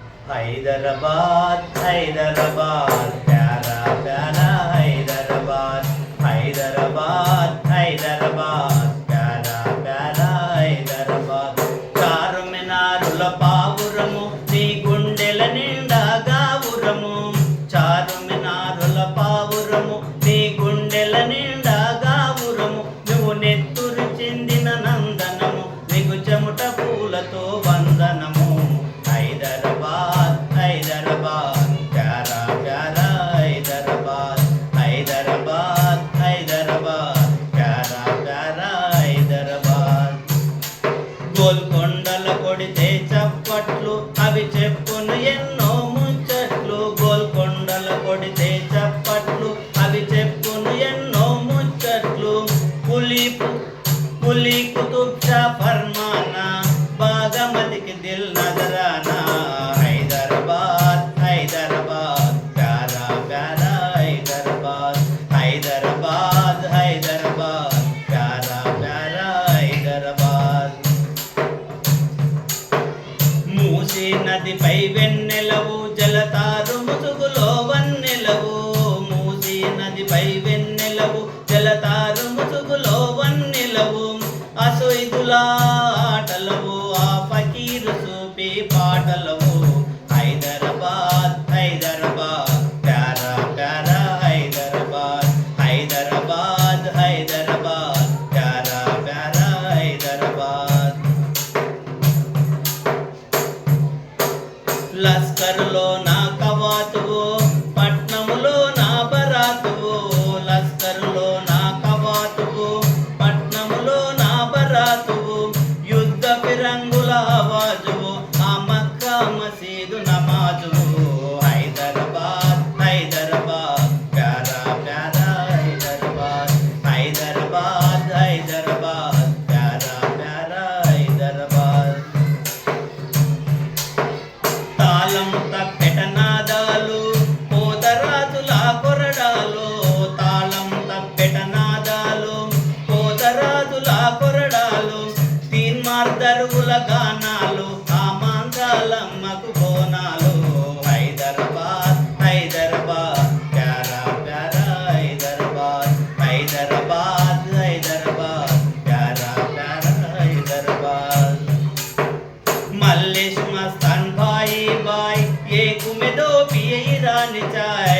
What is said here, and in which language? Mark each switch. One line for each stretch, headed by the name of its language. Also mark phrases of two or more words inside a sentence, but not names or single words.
Hindi: हैदराबाद हैदराबाद प्यारा प्यारा हैदराबाद हैदराबाद हैदराबाद प्यारा प्यारा हैदराबाद
Telugu: చారుమినారుల పావురము నీ గుండెల నిండా గావురము చారుమినారుల పావురము నీ గుండెల నిండా గావురము నువ్వు నెత్తురు చెందిన నందనము నీకు చెమట పూలతో వందనము
Hindi: हैदराबाद हैदराबाद प्यारा प्यारा हैदराबाद हैदराबाद हैदराबाद प्यारा प्यारा हैदराबाद
Telugu: గోల్కొండల కొడితే చప్పట్లు అవి చెప్పును ఎన్నో ముచ్చట్లు గోల్కొండల కొడితే చప్పట్లు అవి చెప్పును ఎన్నో ముచ్చట్లు పులి కుతుబ్ షా ఫర్మానా బాగమతికి దిల్ నజరానా
Hindi: हैदराबाद हैदराबाद प्यारा प्यारा हैदराबाद हैदराबाद हैदराबाद प्यारा प्यारा हैदराबाद
Telugu: మూసీ నదిపై వెన్నెలవు జలతారు ముసుగులో వన్నెలవు మూసీ నదిపై వెన్నెలవు జలతారు ముసుగులో వన్నెలవు అసొయిదులా ఆటలవు ఆ ఫకీరు సూపి పాటలవు
Hindi: हैदराबाद हैदराबाद प्यारा प्यारा हैदराबाद हैदराबाद हैदराबाद प्यारा प्यारा हैदराबाद
Telugu: లస్కర్లో నా కవాతువు పట్నములో నా బరాతువు లస్కర్లో నా కవాతువు పట్నములో నా బరాతువు యుద్ధ ఫిరంగుల ఆవాజువు ఆ మక్కా మసీదు నమాజువు
Hindi: हैदराबाद हैदराबाद प्यारा प्यारा हैदराबाद हैदराबाद हैदराबाद प्यारा प्यारा हैदराबाद
Telugu: తాళం తప్పెట నాదాలు పోతరాజుల కొరడాలు తాళం తప్పెట నాదాలు పోతరాజుల కొరడాలు తీన్మార్దరువుల గానాలు ఆ మాంసాలమ్మకు బోనాలు
Hindi: हैदराबाद हैदराबाद प्यारा प्यारा हैदराबाद हैदराबाद हैदराबाद प्यारा प्यारा हैदराबाद मल्लेश मस्तान भाई भाई एक में दो पिए ईरानी चाय